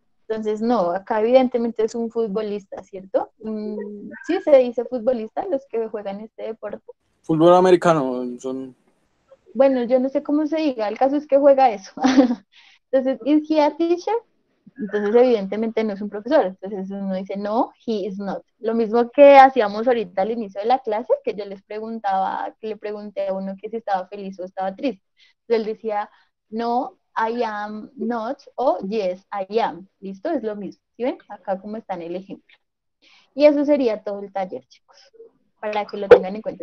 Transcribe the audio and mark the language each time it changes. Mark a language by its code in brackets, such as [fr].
[es] Entonces, no, acá evidentemente es un futbolista, ¿cierto? Sí se dice futbolista, los que juegan este deporte. Fútbol americano. Son. Bueno, yo no sé cómo se diga, el caso es que juega eso. Entonces, [en] ¿is he a teacher? [es] Entonces, evidentemente no es un profesor. Entonces, uno dice, no, [en] he is not. [es] Lo mismo que hacíamos ahorita al inicio de la clase, que yo les preguntaba, que le pregunté a uno que si estaba feliz o estaba triste. Entonces, él decía, [en] no, I am not, [es] o [en] yes, I am. [es] ¿Listo? Es lo mismo. ¿Sí ven? Acá como está en el ejemplo. Y eso sería todo el taller, chicos, para que lo tengan en cuenta.